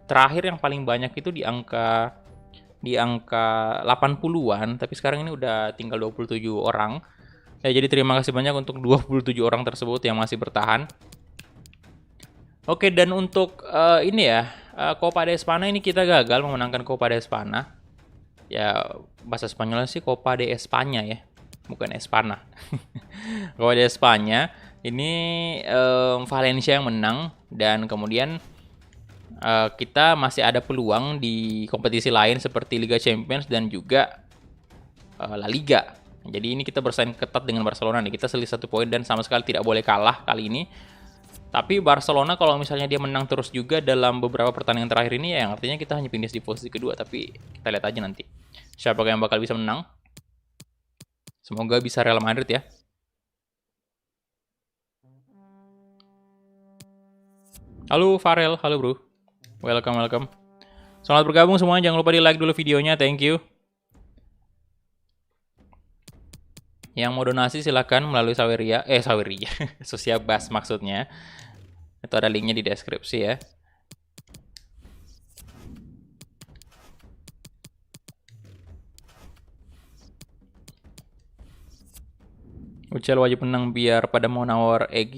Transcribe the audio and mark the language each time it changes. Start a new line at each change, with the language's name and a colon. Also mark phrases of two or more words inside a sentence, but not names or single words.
Indonesian: Terakhir yang paling banyak itu di angka 80-an, tapi sekarang ini udah tinggal 27 orang. Ya, jadi terima kasih banyak untuk 27 orang tersebut yang masih bertahan. Oke, dan untuk Copa de Espana ini kita gagal memenangkan Copa de Espana. Ya, bahasa Spanyolnya sih Copa de España ya, bukan Espana. Copa de España ini Valencia yang menang, dan kemudian kita masih ada peluang di kompetisi lain seperti Liga Champions dan juga La Liga. Jadi ini kita bersaing ketat dengan Barcelona nih. Kita selisih 1 poin dan sama sekali tidak boleh kalah kali ini. Tapi Barcelona kalau misalnya dia menang terus juga dalam beberapa pertandingan terakhir ini, ya yang artinya kita hanya finish di posisi kedua. Tapi kita lihat aja nanti siapa yang bakal bisa menang. Semoga bisa Real Madrid ya. Halo Farel, halo bro.
English: Welcome, welcome.
Indonesian: Selamat bergabung semua, jangan lupa di like dulu videonya,
English: thank you.
Indonesian: Yang mau donasi silahkan melalui Saweria, Sociabas maksudnya. Itu ada linknya di deskripsi ya. Ucel wajib menang biar pada mau nawar Egi.